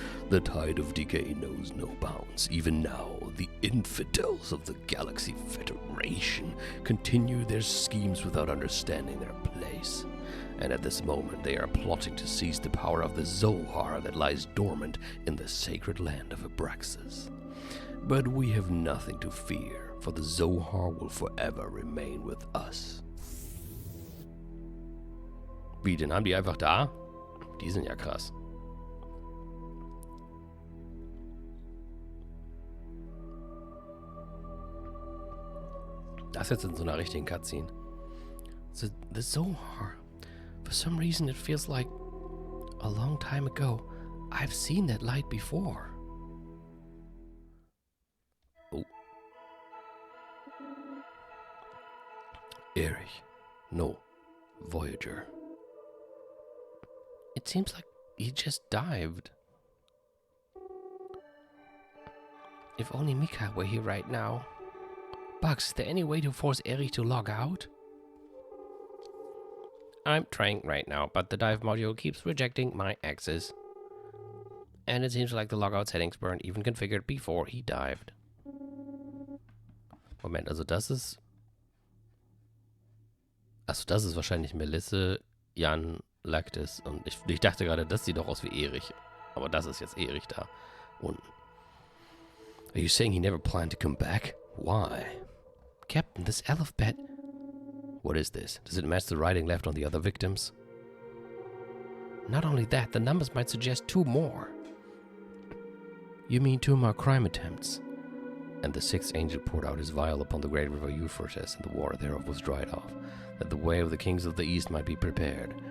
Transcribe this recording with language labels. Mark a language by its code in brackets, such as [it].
[en] The tide of decay knows no bounds. Even now, the infidels of the Galaxy Federation continue their schemes without understanding their place. And at this moment, they are plotting to seize the power of the Zohar that lies dormant in the sacred land of Abraxas. But we have nothing to fear, for the Zohar will forever remain with us. [de] Wie, den haben die einfach da? Die sind ja krass. Das jetzt in so einer richtigen Cutscene. [en] The Zohar. For some reason it feels like a long time ago. I've seen that light before. Oh. Erich. No. Voyager. It seems like he just dived. If only Mika were here right now. Bugs, is there any way to force Erich to log out? I'm trying right now, but the dive module keeps rejecting my access. And it seems like the logout settings weren't even configured before he dived. [de] Moment, also das ist... Achso, das ist wahrscheinlich Melisse, Jan, Lactis und ich dachte gerade, das sieht doch aus wie Erich. Aber das ist jetzt Erich da unten. [en] Are you saying he never planned to come back? Why? Captain, this alphabet... What is this? Does it match the writing left on the other victims? Not only that, the numbers might suggest 2 more. You mean 2 more crime attempts? And the 6th angel poured out his vial upon the great river Euphrates, and the water thereof was dried off, that the way of the kings of the east might be prepared.